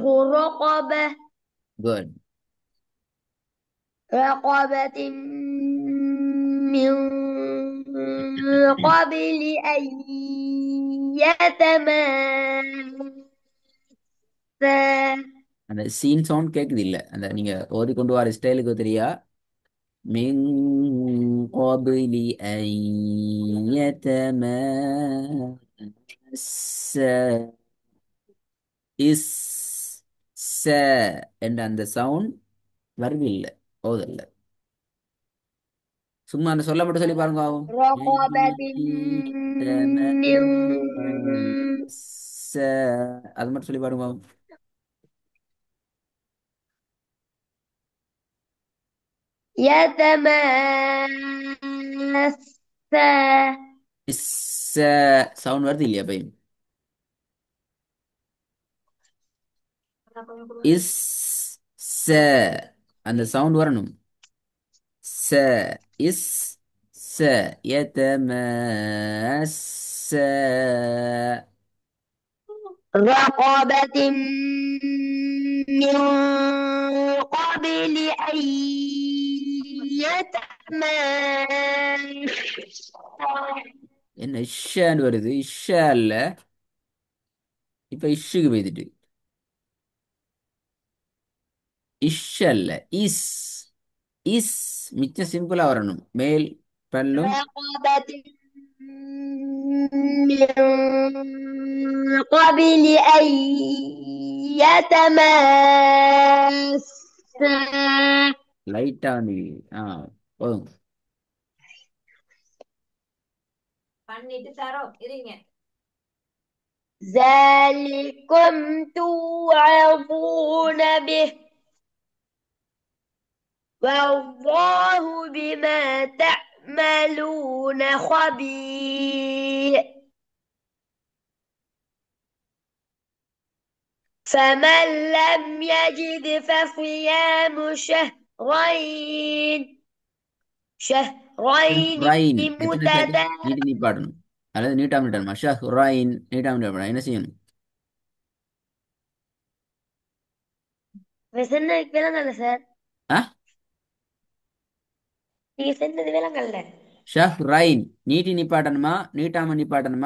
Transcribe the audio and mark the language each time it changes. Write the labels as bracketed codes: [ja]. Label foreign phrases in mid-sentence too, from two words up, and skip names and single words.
[ta] குட். [ar] رقبة من قبل أن يتماسا. [ta] அந்த சீன் சவுண்ட் கேக்குது இல்ல அந்த நீங்க ஓதி கொண்டு வர ஸ்டைலுக்கு தெரியா? [ar] மின் قبل أن يتماسا. [ta] இஸ் ச என்ற அந்த சவுண்ட் வருது இல்ல ஓதல்ல. சும்மா அந்த சொல்ல மட்டும் சொல்லி பாருங்க ஆகும். [ar] رقبة [ta] அது மட்டும் சொல்லி பாருங்க ஆகும். [ar] يتماسا. [ta] இஸ் சவுண்ட் வருது இல்லையா பையன்? இஸ் ச அந்த சவுண்ட் வரணும். [ar] ச இஸ் يتماسى. رقبة من قبل أن يتماسا. [ta] என்ன இஷ்ஷான்னு வருது? இஷ்ஷா இல்ல. இப்ப இஷ்ஷுக்கு போய்த்துட்டு. இஷ் அல்ல, இஸ். இஸ் மிச்சம் சிம்பிளா வரணும். மேல் பல்லும் [ar] رقبة من قبل أن يتماسا. [ta] லைட்டா வந்து ஆ போதும். [ar] ذلكم توعظون به والله بما تعملون خبير. فمن لم يجد فصيام شهرين [ta] ரைன் எத்தனை செகண்ட் [ar] متتابعين. [ta] நீட்டி நிப்பாட்டணும்? அல்லது நீட்டாம நிட்டணுமா? [ar] شهرين [ta] நீட்டாம நிட்டணும். என்ன செய்யணும்? சொன்ன விலங்கல்ல சார், ஆ நீங்க சொன்னது விலங்கல்ல. [ar] شهرين [ta] நீட்டி நிப்பாட்டணுமா? நீட்டாம நிப்பாட்டணுமா?